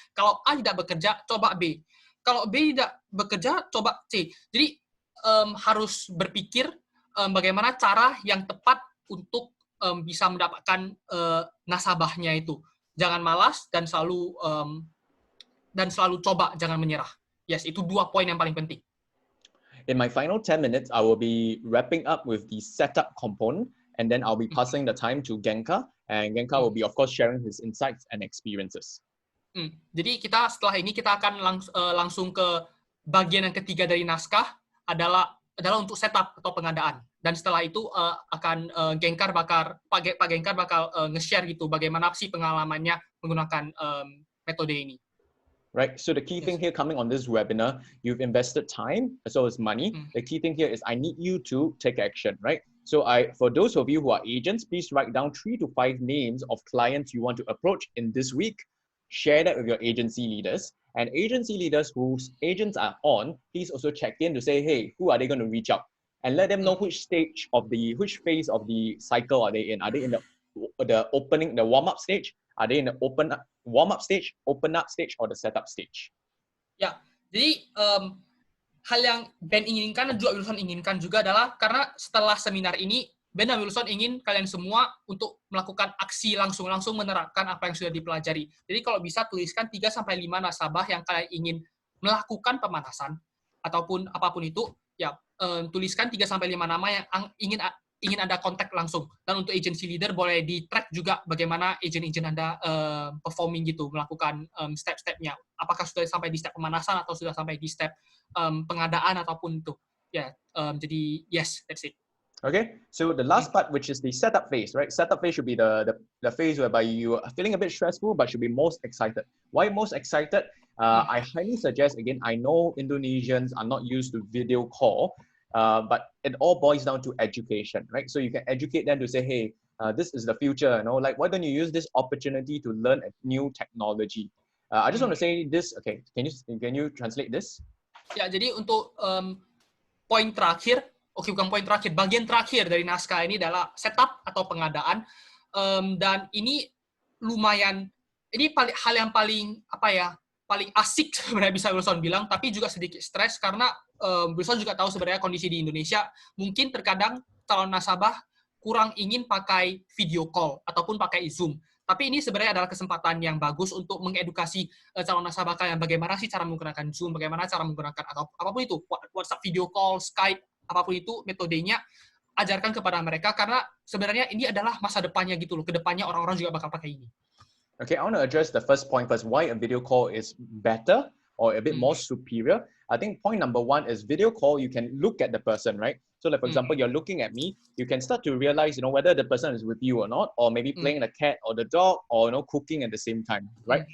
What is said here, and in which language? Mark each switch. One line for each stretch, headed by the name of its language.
Indonesian: Kalau A tidak bekerja, coba B. Kalau B tidak bekerja, coba C. Jadi harus berpikir bagaimana cara yang tepat untuk bisa mendapatkan nasabahnya itu. Jangan malas dan selalu coba, jangan menyerah. Yes, itu 2 poin yang paling penting.
English: In my final 10 minutes, I will be wrapping up with the setup component, and then I'll be passing the time to Gencar, and Gencar will be, of course, sharing his insights and experiences.
Indonesian: Jadi setelah ini kita akan langsung ke bagian yang ketiga dari naskah adalah untuk setup atau pengadaan. Dan setelah itu akan Pak Gencar bakal nge-share gitu bagaimana sih pengalamannya menggunakan metode ini.
English: Right. So the key thing here coming on this webinar, you've invested time as well as money. The key thing here is I need you to take action, right? So for those of you who are agents, please write down 3 to 5 names of clients you want to approach in this week. Share that with your agency leaders, and agency leaders whose agents are on, please also check in to say, hey, who are they going to reach out? And let them know which phase of the cycle are they in. Are they in the warm-up stage? Are they in the warm-up stage, open-up stage, or the setup stage?
Indonesian: Ya, jadi hal yang Ben inginkan dan juga Wilson inginkan juga adalah karena setelah seminar ini, Ben dan Wilson ingin kalian semua untuk melakukan aksi langsung menerapkan apa yang sudah dipelajari. Jadi kalau bisa tuliskan 3-5 nasabah yang kalian ingin melakukan pemanasan, ataupun apapun itu, ya tuliskan 3-5 nama yang ingin Anda kontak langsung. Dan untuk agency leader boleh di-track juga bagaimana agent Anda performing gitu, melakukan step-stepnya. Apakah sudah sampai di step pemanasan atau sudah sampai di step pengadaan ataupun itu. Ya, jadi
English: yes, that's it. Okay, so the last part, which is the setup phase, right? Setup phase should be the phase whereby you are feeling a bit stressful, but should be most excited. Why most excited? I highly suggest, again, I know Indonesians are not used to video call, but it all boils down to education, right? So you can educate them to say, hey, this is the future, like, why don't you use this opportunity to learn a new technology? I just want to say this, okay, can you translate this?
Indonesian: Ya, jadi untuk poin terakhir, bukan poin terakhir, bagian terakhir dari naskah ini adalah setup atau pengadaan, dan ini lumayan, ini hal yang paling paling asik sebenarnya bisa Wilson bilang, tapi juga sedikit stres karena Wilson juga tahu sebenarnya kondisi di Indonesia mungkin terkadang calon nasabah kurang ingin pakai video call ataupun pakai Zoom. Tapi ini sebenarnya adalah kesempatan yang bagus untuk mengedukasi calon nasabah kalian bagaimana sih cara menggunakan Zoom, bagaimana cara menggunakan atau apapun itu, WhatsApp video call, Skype, apapun itu metodenya, ajarkan kepada mereka karena sebenarnya ini adalah masa depannya gitu loh. Kedepannya orang-orang juga bakal pakai ini.
English: Okay, I want to address the first point first. Why a video call is better or a bit more superior? I think point number 1 is video call. You can look at the person, right? So, like for example, you're looking at me. You can start to realize, whether the person is with you or not, or maybe playing the cat or the dog, or cooking at the same time, right?